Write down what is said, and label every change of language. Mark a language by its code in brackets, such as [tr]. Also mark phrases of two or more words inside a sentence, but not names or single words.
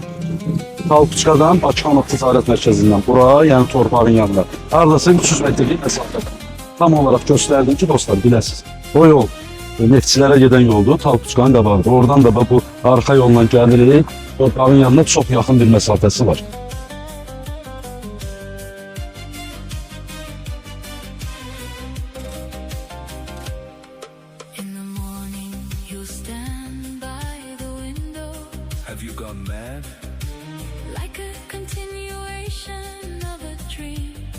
[az] Talpuçkadan Bakıxanov Ticarət Mərkəzindən bura, yəni torpağın yanında. Hardasa 300 metrlik məsafədə. Tam olaraq göstərdim ki, dostlar biləsiniz. O yol neftçilərə gedən yoldur, Talpuçkanın qabağıdır. Oradan da bu arxa yolla gəlirik. Torpağın yanında çox yaxın bir məsafəsi var. [en] Have you gone mad? Like a continuation of a dream.